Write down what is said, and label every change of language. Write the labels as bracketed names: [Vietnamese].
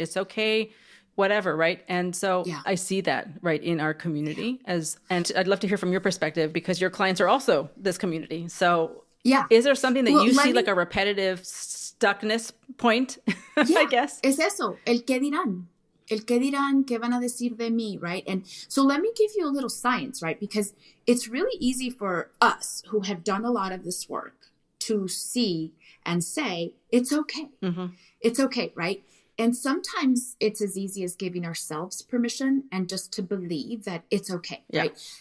[English] It's okay, whatever, right? And so I see that, right, in our community and I'd love to hear from your perspective because your clients are also this community. So Yeah. Is there something that you see like a repetitive stuckness point, I guess? [Spanish] Es eso, el qué dirán. El qué dirán, qué van a decir de mí, right? [English] And so let me give you a little science, right? Because it's really easy for us who have done a lot of this work to see and say, it's okay. Mm-hmm. It's okay, right? And sometimes it's as easy as giving ourselves permission and just to believe that it's okay, right?